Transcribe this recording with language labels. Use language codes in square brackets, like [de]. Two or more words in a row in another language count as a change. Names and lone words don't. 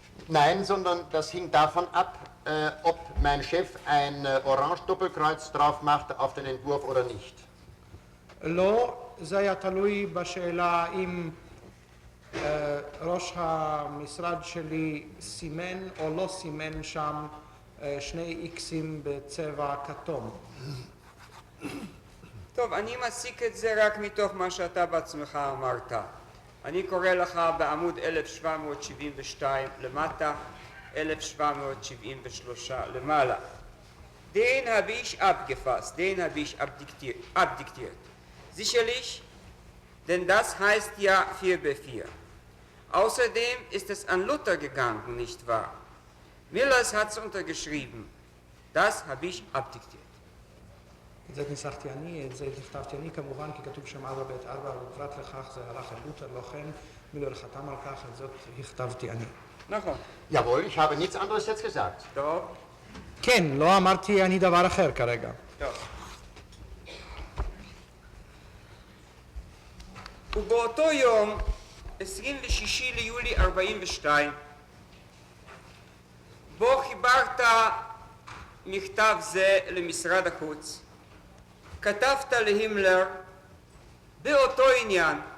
[de] Nein, sondern das hing davon ab, ob mein Chef ein Orange-Doppelkreuz drauf machte auf den Entwurf oder nicht. [he] לא, זה היה תלוי בשאלה אם ראש המשרד שלי סימן או לא סימן שם שני איקסים בצבע כתום. טוב, אני מסיק את זה רק מתוך מה שאתה בעצמך אמרת. אני קורא לך בעמוד 1772 למטה, 1773 למעלה. [de] Den habe ich abgefasst, den habe ich abdiktiert. Sicherlich, denn das heißt ja 4b4. Außerdem ist es an Luther gegangen, nicht wahr? Millers hat es untergeschrieben. Das habe ich abdiktiert. [he] את זה ניסחתי אני, את זה נכתבתי אני כמובן, כי כתוב שם 4ב4, ובפרט לכך זה הלך אל לותר, לא כן, מילר חתם על כך, את זאת הכתבתי אני. נכון. [de] Jawohl, ich habe nichts anderes jetzt gesagt. [he] טוב. כן, לא אמרתי אני דבר אחר כרגע. טוב. ובאותו יום, 26 ליולי 42, בו חיברת מכתב זה למשרד החוץ, כתבת להימלר באותו עניין